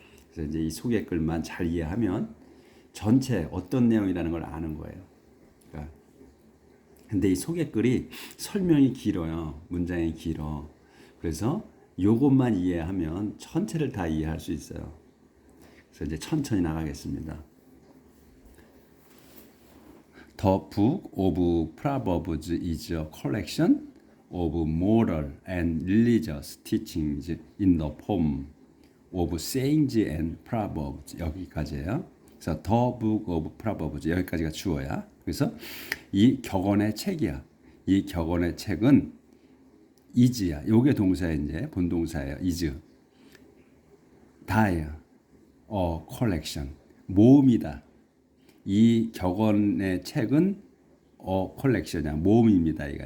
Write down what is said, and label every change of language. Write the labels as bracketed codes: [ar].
[ko] 그래서 이제 이 소개글만 잘 이해하면 전체 어떤 내용이라는 걸 아는 거예요. 그러니까 근데 이 소개글이 설명이 길어요. 문장이 길어. 그래서 요것만 이해하면 전체를 다 이해할 수 있어요. 그래서 이제 천천히 나가겠습니다. [en] The book of Proverbs is a collection of moral and religious teachings in the form of sayings and proverbs. [ko] 여기까지예요. 그래서 [en] The book of Proverbs [ko] 여기까지가 주어야. 그래서 이 격언의 책이야. 이 격언의 책은 is야. 요게 동사야 이제 본동사예요. is. 다예요. collection. 모음이다. 이 격언의 책은 collection이야. 모음입니다.